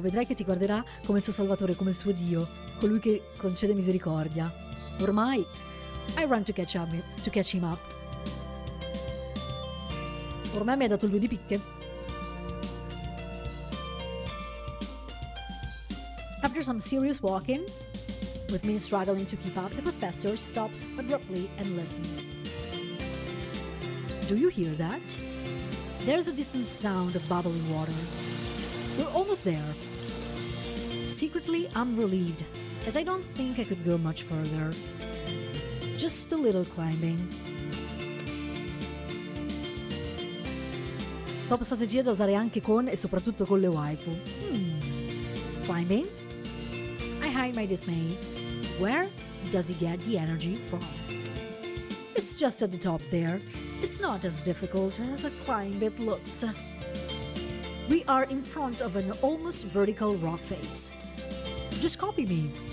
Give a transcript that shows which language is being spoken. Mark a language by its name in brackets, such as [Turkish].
[Italian] Vedrai che ti guarderà come il suo salvatore, come il suo Dio, colui che concede misericordia. [English] Ormai, I run to catch him up. [Italian] Ormai mi ha dato il 2 di picche. [English] After some serious walking, with me struggling to keep up, the professor stops abruptly and listens. Do you hear that? There's a distant sound of bubbling water. We're almost there. Secretly, I'm relieved, as I don't think I could go much further. Just a little climbing. [Italian] Top strategia da usare anche con e soprattutto con le waifu. [English] Climbing? I hide my dismay. Where does he get the energy from? It's just at the top there. It's not as difficult as a climb it looks. We are in front of an almost vertical rock face. Just copy me.